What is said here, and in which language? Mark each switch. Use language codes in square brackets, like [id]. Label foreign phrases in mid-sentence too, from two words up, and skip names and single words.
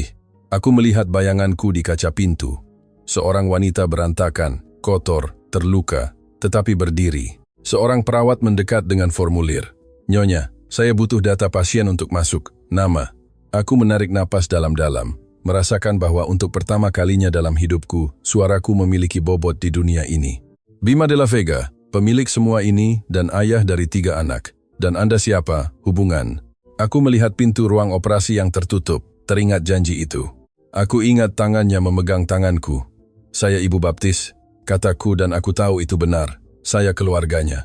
[id] Aku melihat bayanganku di kaca pintu. Seorang wanita berantakan, kotor, terluka, tetapi berdiri. Seorang perawat mendekat dengan formulir. "Nyonya, saya butuh data pasien untuk masuk. Nama." Aku menarik napas dalam-dalam, merasakan bahwa untuk pertama kalinya dalam hidupku, suaraku memiliki bobot di dunia ini. "Bima de la Vega, pemilik semua ini dan ayah dari 3 anak. Dan Anda siapa? Hubungan." Aku melihat pintu ruang operasi yang tertutup, teringat janji itu. Aku ingat tangannya memegang tanganku. "Saya Ibu Baptis," kataku, dan aku tahu itu benar. Saya keluarganya.